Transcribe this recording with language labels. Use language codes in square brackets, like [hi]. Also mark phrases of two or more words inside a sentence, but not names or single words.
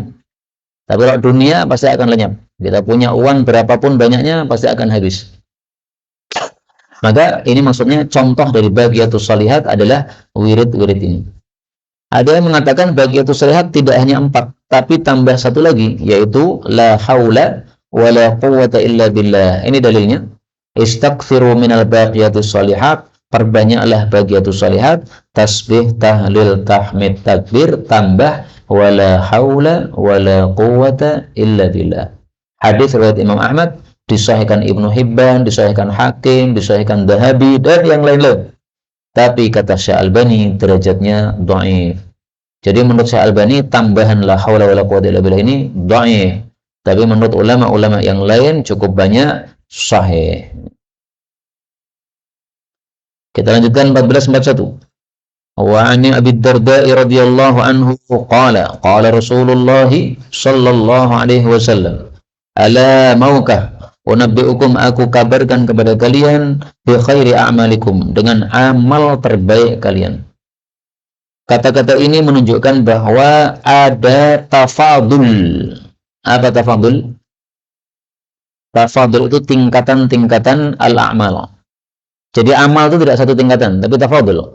[id] Tapi kalau dunia pasti akan lenyap. Kita punya uang berapapun banyaknya pasti akan habis. Maka ini maksudnya contoh dari [ar] الباقيات الصالحات [id] adalah wirid-wirid ini. Ada yang mengatakan [ar] الباقيات الصالحات [id] tidak hanya 4, tapi tambah satu lagi, yaitu [ar] لا حول ولا قوة إلا بالله. [id] Ini dalilnya. [ar] استغفروا من الباقيات الصالحات, [id] perbanyaklah [ar] الباقيات الصالحات, [id] tasbih, tahlil, tahmid, takbir, tambah [ar] ولا حول ولا قوة إلا بالله. [id] Hadis riwayat Imam Ahmad, disahihkan Ibnu Hibban, disahihkan Hakim, disahihkan Dahabi, dan yang lain-lain. Tapi kata Syekh Albani derajatnya dhaif. Jadi menurut Syekh Albani tambahan [ar] لا حول ولا قوة إلا بالله [id] ini dhaif. Tapi menurut ulama-ulama yang lain cukup banyak sahih. Kita lanjutkan 1441. [ar] وعن أبي الدرداء رضي الله عنه قال قال رسول الله صلى الله عليه وسلم ألا ماوكه أنبئكم, [id] aku kabarkan kepada kalian [ar] بخير أعمالكم, [id] dengan amal terbaik kalian. Kata-kata ini menunjukkan bahwa ada tafadul. Apa tafadul? Tafadul itu tingkatan-tingkatan al-a'mal. Jadi amal itu tidak satu tingkatan, tapi tafadul.